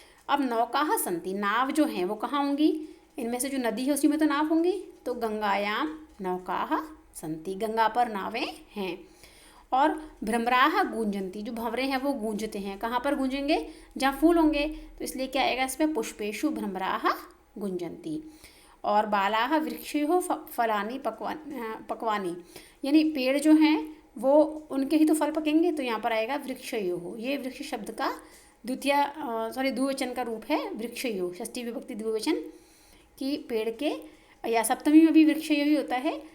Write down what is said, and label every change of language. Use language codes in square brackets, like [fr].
[hi] अब [sa] नौकाः सन्ति, [hi] नाव जो हैं वो कहाँ होंगी? इनमें से जो नदी है उसी में तो नाव होंगी। तो [sa] गंगायाम नौकाः सन्ति, [hi] गंगा पर नावें हैं। और [sa] भ्रमराः गूंजन्ति, [hi] जो भंवरे हैं वो गूंजते हैं। कहाँ पर गूंजेंगे? जहाँ फूल होंगे। तो इसलिए क्या आएगा इसमें? [sa] पुष्पेषु भ्रमराः गूंजन्ति। [hi] और [sa] बालाः वृक्षयोः फलानि पक्वानि, [hi] यानी पेड़ जो हैं वो उनके ही तो फल पकेंगे। तो यहाँ पर आएगा वृक्षयोः। ये वृक्ष शब्द का द्विवचन का रूप है वृक्षयोः, षष्ठी विभक्ति द्विवचन कि पेड़ के, या सप्तमी में भी वृक्षयोः ही होता है।